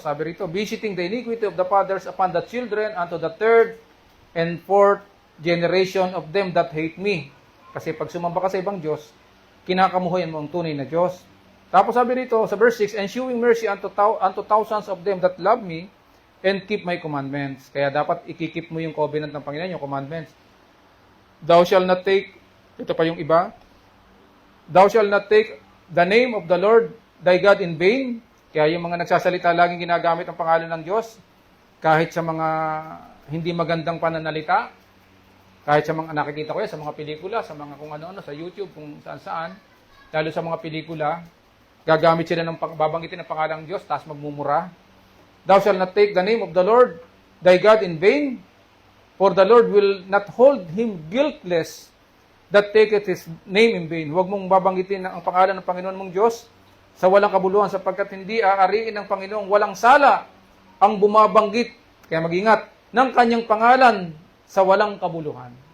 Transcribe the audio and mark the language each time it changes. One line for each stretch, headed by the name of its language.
Filipino: Sabi rito,
English: visiting the iniquity of the fathers upon the children unto the third and fourth generation of them that hate me.
Filipino: Kasi pag sumamba ka sa ibang Diyos, kinakamuhayan mo ang tunay na Diyos. Tapos sabi rito sa verse 6,
English: and shewing mercy unto thousands of them that love me and keep my commandments.
Filipino: Kaya dapat ikikip mo yung covenant ng Panginoon, yung commandments.
English: Thou shall not take,
Filipino: ito pa yung iba,
English: thou shall not take the name of the Lord thy God in vain.
Filipino: Kaya yung mga nagsasalita laging ginagamit ang pangalan ng Diyos, kahit sa mga hindi magandang pananalita, kahit sa mga nakikita ko yan, sa mga pelikula, sa mga kung ano-ano, sa YouTube, kung saan-saan, lalo sa mga pelikula, gagamit sila babanggitin ang pangalan ng Diyos, tapos magmumura.
English: Thou shalt not take the name of the Lord thy God in vain, for the Lord will not hold him guiltless that taketh his name in vain.
Filipino: Huwag mong babanggitin ang pangalan ng Panginoon mong Diyos sa walang kabuluhan, sapagkat hindi aariin ng Panginoong walang sala ang bumabanggit, kaya mag-ingat, ng kanyang pangalan sa walang kabuluhan.